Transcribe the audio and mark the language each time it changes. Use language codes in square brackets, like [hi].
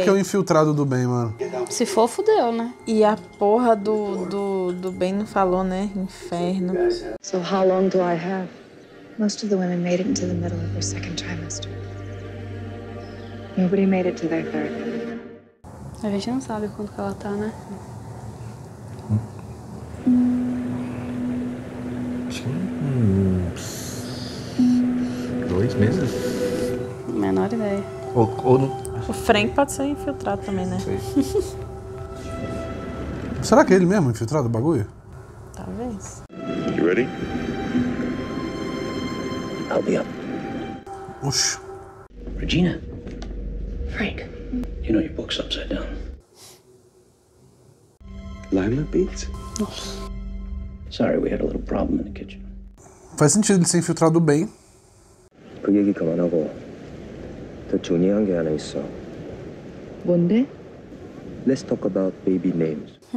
[pt] aqui é o infiltrado do bem, mano. Se for, fudeu, né? E a porra do Ben não falou, né? Inferno. [en] So how long do I have? Most of the women made it into the middle of their second trimester. Nobody made it to their third. [pt] A gente não sabe quanto que ela tá, né? Acho que uns 2 meses. Menor ideia. Ou não. O Frank pode ser infiltrado também, né? Sei. Será que é ele mesmo infiltrado o bagulho? Talvez. [en] You ready? I'll be up. [pt] Oxi. [en] Regina. Frank. You know your book's upside down. Lima beans? Sorry, we had a little problem in the kitchen. [pt] Faz sentido ele ser infiltrado do bem. [ko] 그 얘기 그만하고 더 중요한 게 하나 있어. 뭔데? [en] Let's talk about baby names.